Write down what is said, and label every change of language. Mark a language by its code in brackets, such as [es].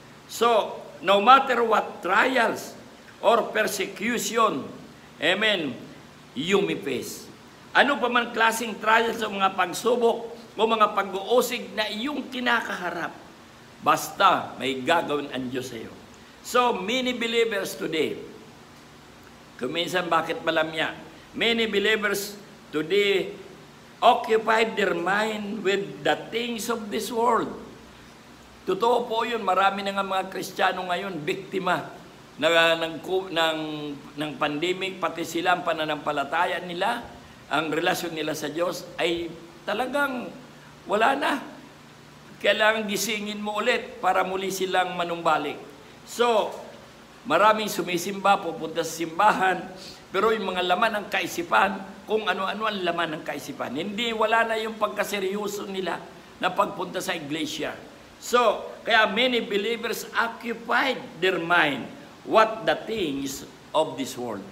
[en] So, no matter what trials or persecution, amen, you may face. [tl] Ano pa man klaseng trials o mga pagsubok o mga pag-uusig na iyong kinakaharap, basta may gagawin ang Diyos sa iyo. [en] So, many believers today, [tl] kuminsan bakit malamya, [en] many believers today occupied their mind with the things of this world. [tl] Totoo po yun, marami na nga mga Kristiyano ngayon, biktima ng pandemic, pati sila ang pananampalataya nila, ang relasyon nila sa Diyos ay talagang wala na. Kailangan gisingin mo ulit para muli silang manumbalik. So, maraming sumisimba, pupunta sa simbahan, pero yung mga laman ng kaisipan, kung ano-ano ang laman ng kaisipan. Hindi, wala na yung pagkaseryoso nila na pagpunta sa iglesia. [en] So, kaya many believers occupied their mind what the things of this world.